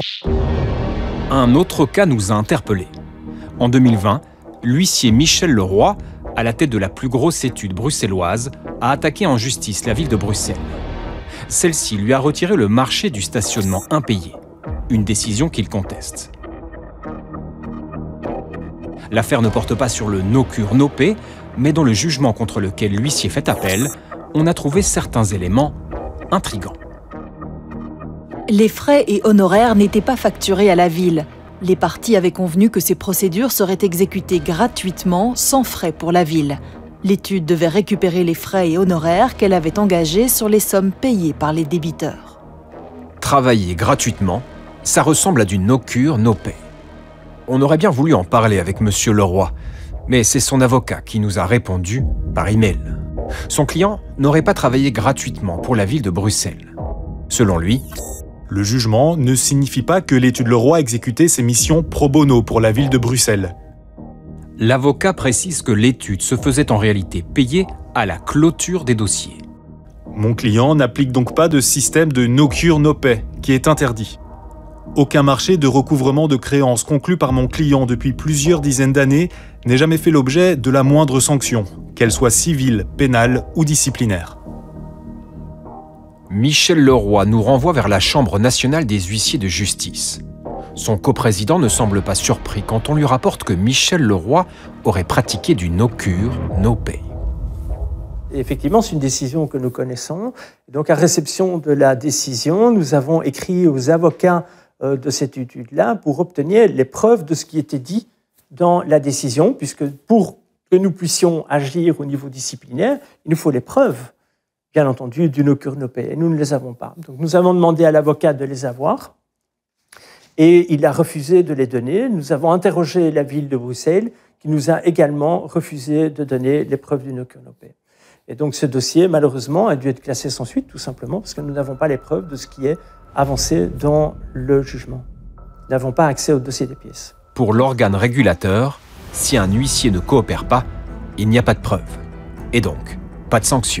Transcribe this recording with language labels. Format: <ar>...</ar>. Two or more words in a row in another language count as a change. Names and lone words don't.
<fr>Un autre cas nous a interpellés. En 2020, l'huissier Michel Leroy, à la tête de la plus grosse étude bruxelloise, a attaqué en justice la ville de Bruxelles. Celle-ci lui a retiré le marché du stationnement impayé, une décision qu'il conteste. L'affaire ne porte pas sur le</fr> <en>no cure no pay,</en> <fr>mais dans le jugement contre lequel l'huissier fait appel, on a trouvé certains éléments intrigants. Les frais et honoraires n'étaient pas facturés à la ville. Les parties avaient convenu que ces procédures seraient exécutées gratuitement, sans frais pour la ville. L'étude devait récupérer les frais et honoraires qu'elle avait engagés sur les sommes payées par les débiteurs. Travailler gratuitement, ça ressemble à du</fr> <en>no cure no pay.</en> <fr>On aurait bien voulu en parler avec M. Leroy, mais c'est son avocat qui nous a répondu par email. Son client n'aurait pas travaillé gratuitement pour la ville de Bruxelles. Selon lui, le jugement ne signifie pas que l'étude Leroy exécutait ses missions</fr> <la>pro bono</la> <fr>pour la ville de Bruxelles. L'avocat précise que l'étude se faisait en réalité payer à la clôture des dossiers. Mon client n'applique donc pas de système de</fr> <en>no cure no pay,</en> <fr>qui est interdit. Aucun marché de recouvrement de créances conclu par mon client depuis plusieurs dizaines d'années n'est jamais fait l'objet de la moindre sanction, qu'elle soit civile, pénale ou disciplinaire. Michel Leroy nous renvoie vers la Chambre nationale des huissiers de justice. Son coprésident ne semble pas surpris quand on lui rapporte que Michel Leroy aurait pratiqué du</fr> <en>no cure no pay.</en> <fr>Effectivement, c'est une décision que nous connaissons. Donc, à réception de la décision, nous avons écrit aux avocats de cette étude-là pour obtenir les preuves de ce qui était dit dans la décision, puisque pour que nous puissions agir au niveau disciplinaire, il nous faut les preuves, bien entendu, du</fr> <en>no cure no pay.</en> <fr>Et nous ne les avons pas. Donc, nous avons demandé à l'avocat de les avoir, et il a refusé de les donner. Nous avons interrogé la ville de Bruxelles, qui nous a également refusé de donner les preuves du</fr> <en>no cure no pay.</en> <fr>Et donc, ce dossier, malheureusement, a dû être classé sans suite, tout simplement, parce que nous n'avons pas les preuves de ce qui est avancé dans le jugement. n'avons pas accès au dossier des pièces. Pour l'organe régulateur, si un huissier ne coopère pas, il n'y a pas de preuve. Et donc, pas de sanction.</fr>